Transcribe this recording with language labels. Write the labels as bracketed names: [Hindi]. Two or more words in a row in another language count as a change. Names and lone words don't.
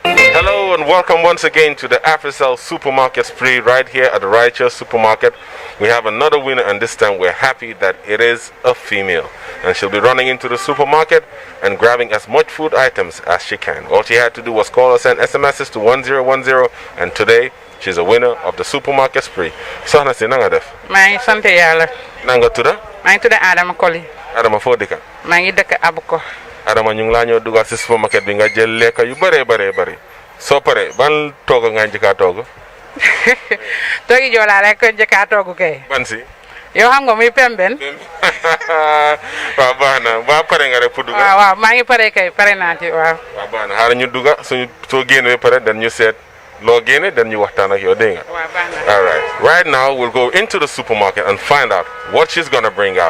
[English] Hello and welcome once again to the AFRICELL Supermarket Spree right here at the Righteous Supermarket. We have another winner, and this time we're happy that it is a female. And she'll be running into the supermarket and grabbing as much food items as she can. All she had to do was call or send SMSs to 1010, and today she's a winner of the Supermarket Spree. [Wolof] Sohna si nanga def? Maa ngi sant Yàlla. Nanga tuda? Maa ngi tudd Adama Koli. Adama foo dëkka? Maa ngi dëkk Abuko. Adama ñu ngi laa ñëw dugal si supermarket bi nga jël lekka yu bëree bari. Soo pare ban tooga nga njëkka tooga? Toogi Joola rek ko njëkka toogu kay. Ban si? Yow xam nga muy pemben. Waaw baax na ba pare nga rek pour duga. waaw maa ngi pare kay pare naa ci waaw. Waaw baax na xaaral ñu duga suñu soo génnee pare dañ ñu seet loo génne dañ ñu waxtaan ak yow dégg nga. Waaw baax na. [English] All right. Right now we'll go into the supermarket and find out what she's gonna bring out.